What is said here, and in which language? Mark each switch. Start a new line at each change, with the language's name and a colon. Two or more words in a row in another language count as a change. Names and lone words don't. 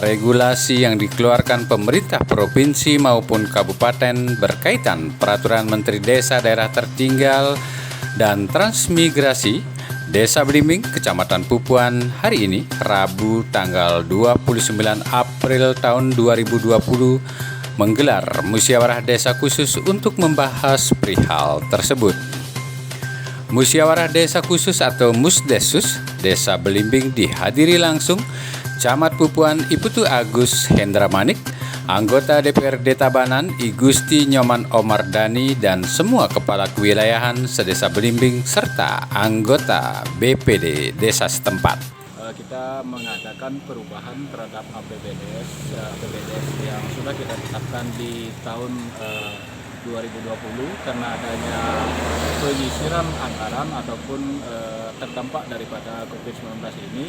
Indonesian: regulasi yang dikeluarkan pemerintah provinsi maupun kabupaten berkaitan peraturan Menteri Desa Daerah Tertinggal dan Transmigrasi, Desa Belimbing, Kecamatan Pupuan, hari ini, Rabu tanggal 29 April tahun 2020, menggelar musyawarah desa khusus untuk membahas perihal tersebut. Musyawarah desa khusus atau Musdesus Desa Belimbing dihadiri langsung Camat Pupuan Iputu Agus Hendra Manik, anggota DPRD Tabanan I Gusti Nyoman Omar Dani, dan semua kepala kewilayahan sedesa Belimbing serta anggota BPD desa setempat. Kita mengadakan perubahan terhadap APBDes yang sudah kita tetapkan di tahun 2020 karena adanya penyisiran anggaran ataupun terdampak daripada COVID-19 ini.